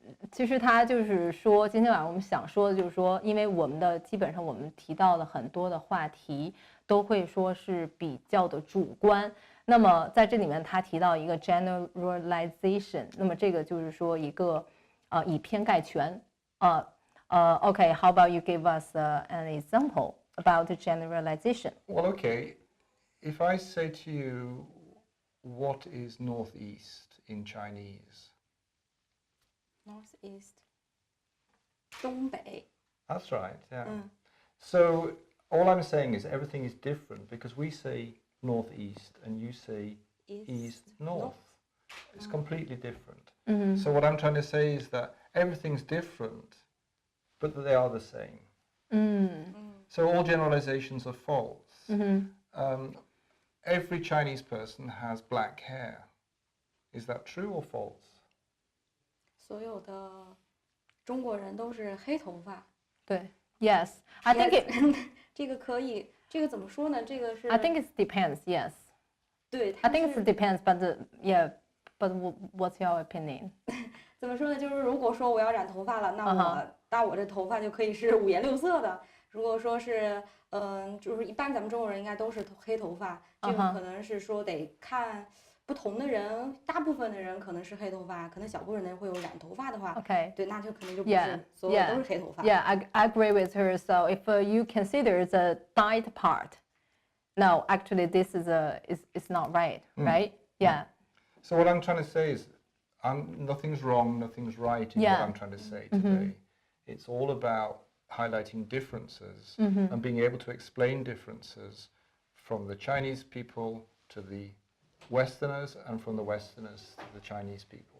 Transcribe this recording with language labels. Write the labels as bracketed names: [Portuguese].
[Chinese] 其实他就是说，今天晚上我们想说的就是说，因为基本上我们提到了很多的话题，都会说是比较的主观。那么在这里面，他提到一个 generalization， 那么这个就是说一个以偏概全。 [English] Okay, how about you give us an example about the generalization? Well, okay. If I say to you, what is northeast in Chinese? Northeast. 东北. That's right, yeah. So all I'm saying is everything is different because we say northeast and you say east north. It's completely different. So what I'm trying to say is that everything's different, but they are the same. So all generalizations are false. Every Chinese person has black hair. Is that true or false? [Chinese] 所有的中国人都是黑头发。 [English] 对 ，Yes, I think [Chinese] 这个可以，这个怎么说呢？这个是 [English] I think it depends. Yes. [Chinese] 对 [English] I think it depends, but yeah, but what's your opinion? [Chinese] 怎么说呢？就是如果说我要染头发了，那我这头发就可以是五颜六色的。如果说是就是一般咱们中国人应该都是黑头发，这个可能是说得看不同的人，大部分的人可能是黑头发，可能小部分人会有染头发的话 [English] Okay. [Chinese] 对，那就肯定就不是所有都是黑头发。 [English] Yeah, I agree with her. So if you consider the dyed part, no, actually this is not right, right? Yeah. So what I'm trying to say is nothing's wrong, nothing's right in what I'm trying to say today. It's all about highlighting differences and being able to explain differences from the Chinese people to the Westerners and from the Westerners to the Chinese people.